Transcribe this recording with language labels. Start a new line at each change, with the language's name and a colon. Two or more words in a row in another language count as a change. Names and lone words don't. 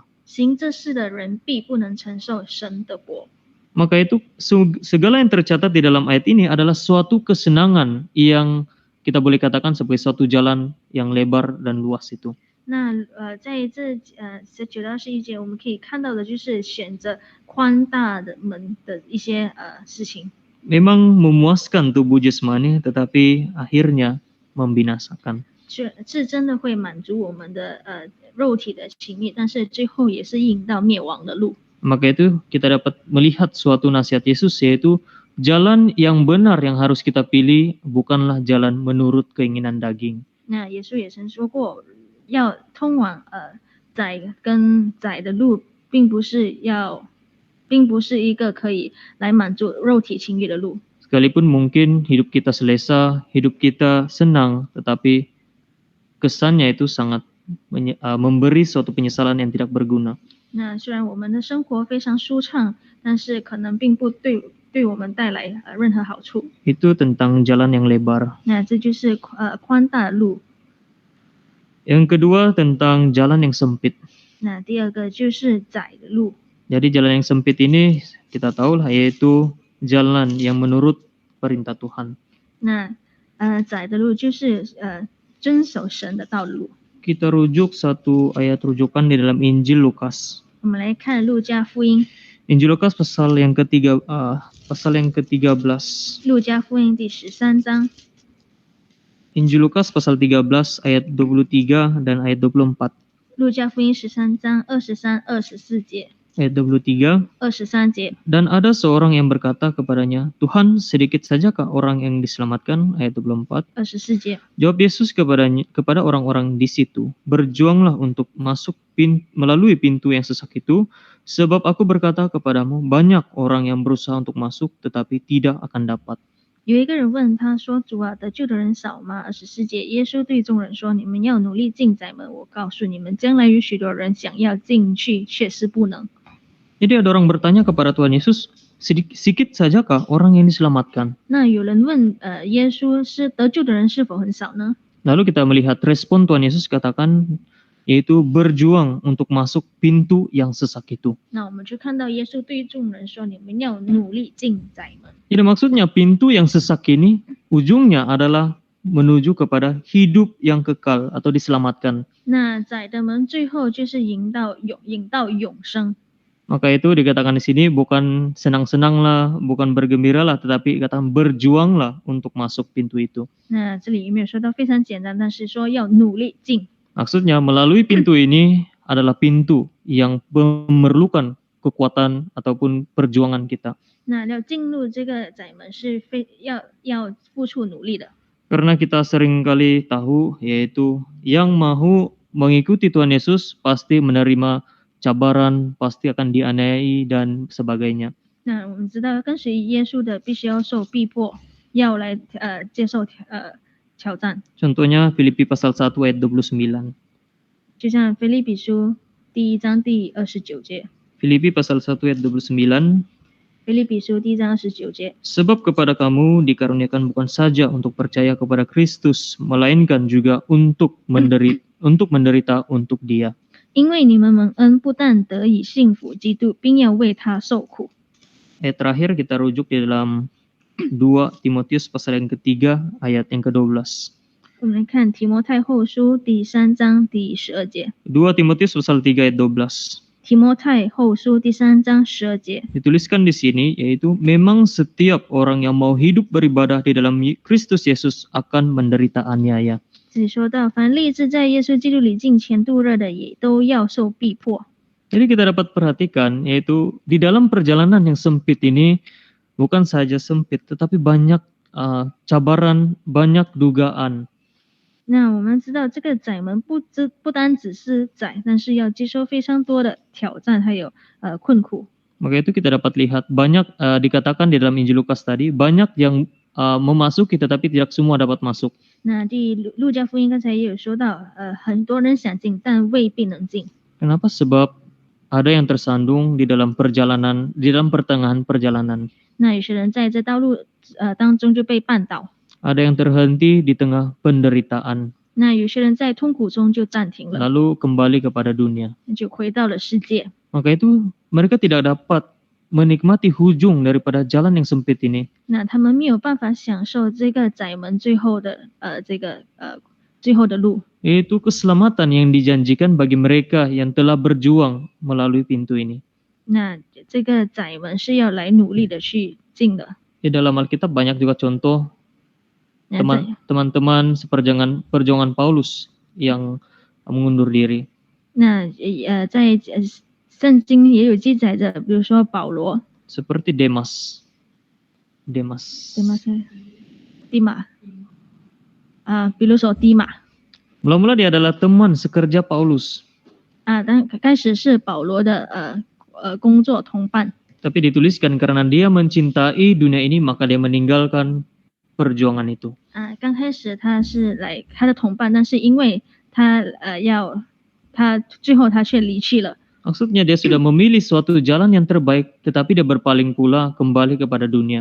Chinese: 行这事的人必不能承受神的国。
Malay: Maka itu segala yang tercatat di dalam ayat ini adalah suatu kesenangan yang kita boleh katakan sebagai suatu jalan yang lebar dan luas itu.
Chinese: 那在这19到21节，我们可以看到的就是选择宽大的门的一些事情。
Malay: Memang memuaskan tubuh jasmani, tetapi akhirnya membinasakan.
Chinese: 是真的会满足我们的肉体的情欲，但是最后也是引到灭亡的路。
Malay: Maka itu kita dapat melihat suatu nasihat Yesus, yaitu jalan yang benar yang harus kita pilih bukanlah jalan menurut keinginan daging.
Chinese: 那耶稣也曾说过，要通往窄跟窄的路，并不是一个可以来满足肉体情欲的路。
Malay: Sekalipun mungkin hidup kita selesa, hidup kita senang, tetapi kesannya itu sangat memberi suatu penyesalan yang tidak berguna.
Chinese: 那虽然我们的生活非常舒畅，但是可能并不对我们带来任何好处。
Malay: Itu tentang jalan yang lebar.
Chinese: 那这就是宽大的路。
Malay: Yang kedua tentang jalan yang sempit.
Chinese: 那第二个就是窄的路。
Malay: Jadi jalan yang sempit ini kita tahu lah, yaitu jalan yang menurut perintah Tuhan.
Chinese: 那窄的路就是遵守神的道路。
Malay: Kita rujuk satu ayat rujukan di dalam Injil Lukas.
Chinese: 我们来看路加福音，
Malay: Injil Lukas pasal yang ke-13.
Chinese: 路加福音第13章，
Malay: Injil Lukas pasal 13 ayat 23 dan ayat 24.
Chinese: 路加福音13章23、24节，
Malay: Ayat 23.
Chinese: 23节。
Malay: Dan ada seorang yang berkata kepadanya, Tuhan, sedikit sajakah orang yang diselamatkan? Ayat 24.
Chinese: 24节，
Malay: Jawab Yesus kepada orang-orang di situ, berjuanglah untuk masuk melalui pintu yang sesak itu, sebab aku berkata kepadamu, banyak orang yang berusaha untuk masuk, tetapi tidak akan dapat.
Chinese: 有一个人问他说：“主啊，得救的人少吗？”24节，耶稣对众人说：“你们要努力进窄门。我告诉你们，将来有许多人想要进去，却是不能。”
Malay: Jadi ada orang bertanya kepada Tuhan Yesus, sedikit sajakah orang yang diselamatkan?
Chinese: 那有人问耶稣是得救的人是否很少呢？
Malay: Lalu kita melihat respon Tuhan Yesus katakan, yaitu berjuang untuk masuk pintu yang sesak itu.
Chinese: 那我们就看到耶稣对众人说：“你们要努力进窄门。”
Malay: Jadi maksudnya pintu yang sesak ini ujungnya adalah menuju kepada hidup yang kekal atau diselamatkan.
Chinese: 那窄的门最后就是引到永生。
Malay: Maka itu dikatakan di sini bukan senang-senanglah, bukan bergembiralah, tetapi katakan berjuanglah untuk masuk pintu itu.
Chinese: 那这里没有说到非常简单，但是说要努力进。
Malay: Maksudnya melalui pintu ini adalah pintu yang memerlukan kekuatan ataupun perjuangan kita.
Chinese: 那要进入这个窄门是要付出努力的。
Malay: Karena kita seringkali tahu yaitu yang mau mengikuti Tuhan Yesus pasti menerima cabaran, pasti akan dianiayai dan sebagainya.
Chinese: 那我们知道跟随耶稣的必须要受逼迫，要来接受挑战。
Malay: Contohnya Filipi pasal 1 ayat 29.
Chinese: 就像腓立比书第1章第29节，
Malay: Filipi pasal 1 ayat 29.
Chinese: 腓立比书第1章29节。
Malay: Sebab kepada kamu dikaruniakan bukan saja untuk percaya kepada Kristus, melainkan juga untuk menderita untuk Dia.
Chinese: 因为你们蒙恩，不但得以信服基督，并要为他受苦。
Malay: Ayat terakhir kita rujuk di dalam 2 Timotius pasal yang ketiga ayat yang ke-12.
Chinese: 我们来看提摩太后书第3章第12节。
Malay: 2 Timotius pasal 3 ayat 12.
Chinese: 提摩太后书第3章12节。
Malay: Dituliskan di sini yaitu memang setiap orang yang mau hidup beribadah di dalam Kristus Yesus akan menderita aniaya.
Chinese: 这里说到，凡立志在耶稣基督里敬虔度日的，也都要受逼迫。
Malay: Jadi kita dapat perhatikan yaitu di dalam perjalanan yang sempit ini bukan saja sempit tetapi banyak cabaran, banyak dugaan.
Chinese: 那我们知道，这个窄门不单只是窄，但是要接受非常多的挑战，还有困苦。
Malay: Maka itu kita dapat lihat banyak dikatakan di dalam Injil Lukas tadi banyak yang memasuki tetapi tidak semua dapat masuk.
Chinese: 那路加福音刚才也有说到，很多人想进，但未必能进。
Malay: Kenapa? Sebab ada yang tersandung di dalam perjalanan, di dalam pertengahan perjalanan.
Chinese: 那有些人在这道路当中就被绊倒，
Malay: Ada yang terhenti di tengah penderitaan,
Chinese: 那有些人在痛苦中就暂停了，
Malay: lalu kembali kepada dunia.
Chinese: 就回到了世界。
Malay: Maka itu mereka tidak dapat menikmati ujung daripada jalan yang sempit ini.
Chinese: 那他们没有办法享受这个窄门最后的最后的路。
Malay: Itu keselamatan yang dijanjikan bagi mereka yang telah berjuang melalui pintu ini.
Chinese: 那这个窄门是要来努力的去进的。
Malay: Di dalam Alkitab banyak juga contoh
Chinese: 那在
Malay: teman-teman perjuangan Paulus yang mengundur diri.
Chinese: 那在圣经也有记载着，比如说保罗、
Malay: Seperti Demas.
Chinese: 迪马比如说迪马
Malay: Mula-mula dia adalah teman sekerja Paulus.
Chinese: 但开始是保罗的工作同伴。
Malay: Tapi dituliskan karena dia mencintai dunia ini maka dia meninggalkan perjuangan itu.
Chinese: 刚开始他是他的同伴，但是因为他最后他却离去了。
Malay: Maksudnya dia sudah memilih suatu jalan yang terbaik tetapi dia berpaling pula kembali kepada dunia.